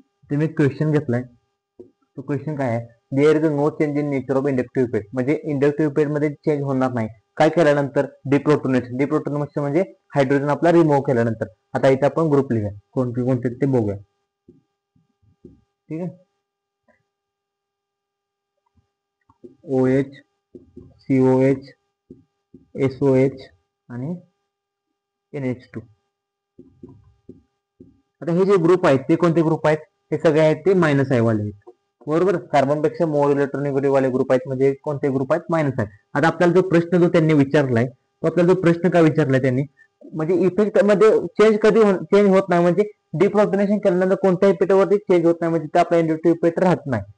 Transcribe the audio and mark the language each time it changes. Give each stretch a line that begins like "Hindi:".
Marathi: तुम्ही क्वेश्चन घेतलाय, तो क्वेश्चन काय आहे,
English: there is no change in nature of inductive effect,
Marathi: म्हणजे इंडक्टिव्ह इफेक्ट मध्ये चेंज होणार नाही. काय केल्यानंतर डिप्रोटोनेशन म्हणजे हायड्रोजन आपला रिमूव्ह केल्यानंतर. आता इथे आपण ग्रुप लिहूया, कोणते ते बघूया. ठीक आहे, OH, COH, SOH आणि NH2. आता हे जे ग्रुप आहेत ते कोणते ग्रुप आहेत, हे सगळे आहेत ते मायनस आय वाले आहेत. बरोबर, कार्बन पेक्षा मोर इलेक्ट्रॉनिगेटिव्ह वाले ग्रुप आहेत, म्हणजे कोणते ग्रुप आहेत, मायनस आहे. आता आपल्याला जो प्रश्न जो त्यांनी विचारलाय, तो आपल्याला जो प्रश्न का विचारलाय त्यांनी, म्हणजे इफेक्ट मध्ये चेंज चेंज होत नाही, म्हणजे डिप्रोटोनेशन केल्यानंतर कोणत्या इफेक्टवरती चेंज होत नाही, म्हणजे ते आपला इंडक्टिव्ह इफेक्ट राहत नाही.